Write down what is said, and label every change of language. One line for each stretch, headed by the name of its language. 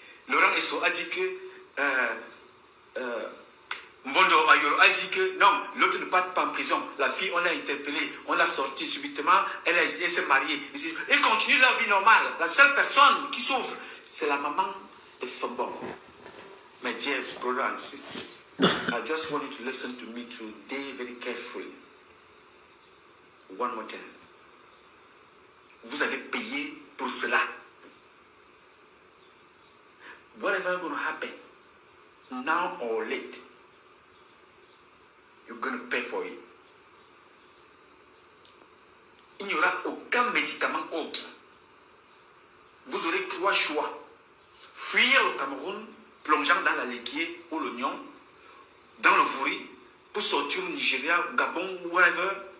French: Laurent Esso a dit que Mbondo Ayoro a dit que non, l'autre ne part pas en prison. La fille, on l'a interpellée, on l'a sortie subitement, elle s'est mariée. Elle continue leur vie normale. La seule personne qui souffre, c'est la maman de Fombor.
English: My dear brothers and sisters, I just want you to listen to me today very carefully. One more time.
French: Vous allez payer pour cela.
English: Whatever is going to happen, now or late, you're going to pay for it.
French: Il n'y aura aucun médicament autre. Vous aurez 3 choix. Fuir le Cameroun, plongeant dans la laitier ou l'oignon, dans le Vouri, pour sortir au Nigeria, au Gabon, whatever.